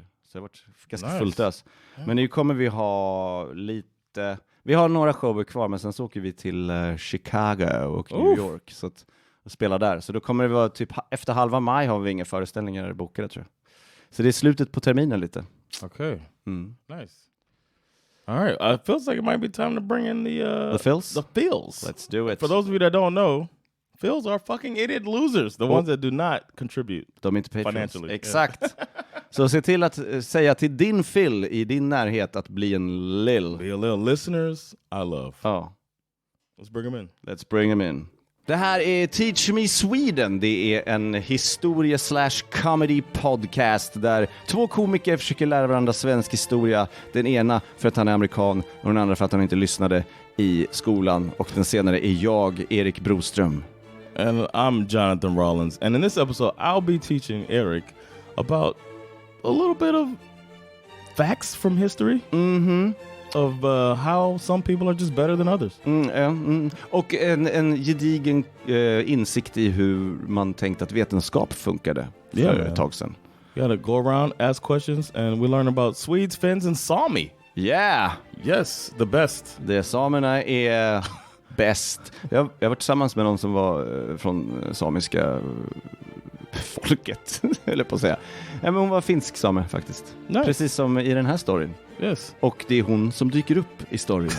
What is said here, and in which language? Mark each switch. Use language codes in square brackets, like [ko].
[sv] Så det har varit ganska fullt ös. Men nu kommer vi ha lite... Vi har några shower kvar, men sen så åker vi till Chicago och New York så att spela där. Så då kommer det vara typ efter halva maj har vi inga föreställningar bokade, tror jag. Så det är slutet på terminen lite. [en] Okay. Nice. All right. It feels like it might be time to bring in the fills? The fills. Let's do it. For those of you that don't know, fills are fucking idiot losers. The ones that do not contribute. [sv] De är inte patrons. [en] Financially. [sv] Exakt. Så se till att säga till din Phil i din närhet att bli en lill. [en] Be a little listeners I love. Let's bring them in. [sv] Det här är Teach Me Sweden. Det är en historie/comedy podcast där 2 komiker försöker lära varandra svensk historia. Den ena för att han är amerikan och den andra för att han inte lyssnade i skolan. Och den senare är jag, Erik Broström. [en] And I'm Jonathan Rollins. And in this episode, I'll be teaching Erik about a little bit of facts from history. Of how some people are just better than others. [sv] Och en gedigen insikt i hur man tänkt att vetenskap funkade för ett tag sedan. [en] You gotta go around, ask questions, and we learn about Swedes, Finns, and Sami. Yeah! Yes, the best. [sv] Samerna är bäst. Jag har varit tillsammans med någon som var från samiska folket, eller på att säga. Ja, men hon var finsk same faktiskt. [en] Nice. [sv] Precis som i den här storyn. [en] Yes. [sv] Och det är hon som dyker upp i storyn.